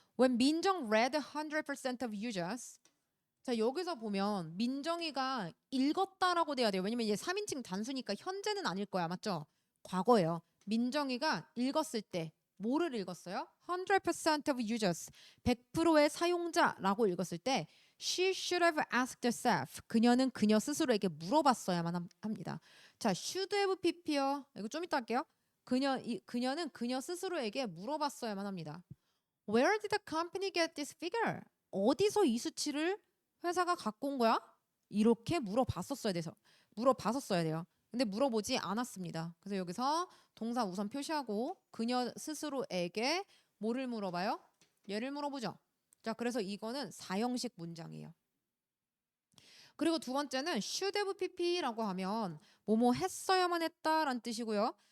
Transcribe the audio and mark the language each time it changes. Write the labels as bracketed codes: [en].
[en] When 민정 read 100% of users. [ko] 자, 여기서 보면 민정이가 읽었다라고 돼야 돼요. 왜냐면 이제 3인칭 단수니까 현재는 아닐 거야. 맞죠? 과거예요. 민정이가 읽었을 때 뭐를 읽었어요? [en] 100% of users. [ko] 100%의 사용자라고 읽었을 때 [en] She should have asked herself. [ko] 그녀는 그녀 스스로에게 물어봤어야만 합니다. 자, [en] should have pp [ko] 요. 이거 좀 이따 할게요. 그녀는 그녀 스스로에게 물어봤어야만 합니다. [en] Where did the company get this figure? [ko] 어디서 이 수치를 회사가 갖고 온 거야? 이렇게 물어봤었어야 돼요. 근데 물어보지 않았습니다. 그래서 여기서 동사 우선 표시하고 그녀 스스로에게 뭐를 물어봐요? 얘를 물어보죠. 자, 그래서 이거는 사형식 문장이에요. 그리고 두 번째는 [en] should have pp [ko] 라고 하면 뭐뭐 했어야만 했다라는 뜻이고요.